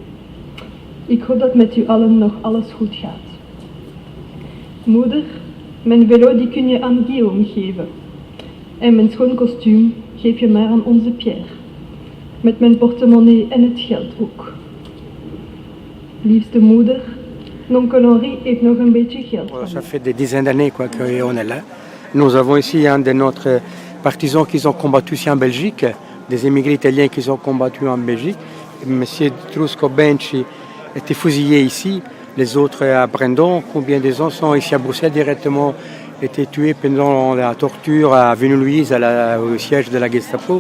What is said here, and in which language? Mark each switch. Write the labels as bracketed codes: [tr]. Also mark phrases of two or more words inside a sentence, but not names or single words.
[nl] Ik hoop dat met u allen nog alles goed gaat. Moeder, mijn velo die kun je aan Guillaume geven. En mijn schoon kostuum geef je maar aan onze Pierre. Met mijn portemonnee en het geld ook. Liefste moeder, [fr] l'oncle Henri [nl] heeft nog een beetje geld. [fr] Ça fait des dizaines d'années qu'on est là. Nous avons ici un de nos partisans qui ont combattu ici en Belgique, des émigrés italiens qui ont combattu en Belgique. Monsieur Trusco Benci était fusillé ici. Les autres à Brendon, combien des gens sont ici à Bruxelles directement été tués pendant la torture à Venue-Louise, au siège de la Gestapo.